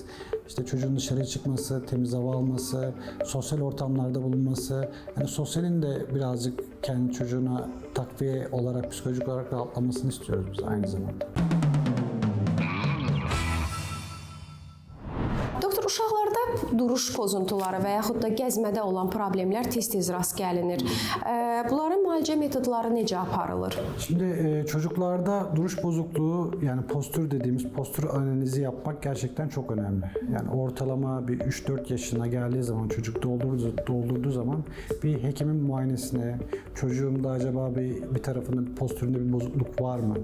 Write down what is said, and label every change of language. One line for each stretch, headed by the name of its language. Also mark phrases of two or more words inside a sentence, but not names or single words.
Turkish: İşte çocuğun dışarı çıkması, temiz hava alması, sosyal ortamlarda bulunması, yani sosyalin de birazcık kendi çocuğuna takviye olarak, psikolojik olarak rahatlamasını istiyoruz biz aynı zamanda.
Azerbaijani: Doktor, uşaqlarda duruş pozuntuları və yaxud da gəzmədə olan problemlər tez-tez rast gəlinir. Bunların müalicə metodları necə aparılır?
Turkish: Şimdi çocuklarda duruş bozukluğu, yani postür dediğimiz postür analizi yapmak gerçekten çok önemli. Yani ortalama bir 3-4 yaşına geldiği zaman, çocuk doldurduğu zaman bir hekimin muayenesine, çocuğumda acaba bir tarafında, postüründe bir bozukluk var mı?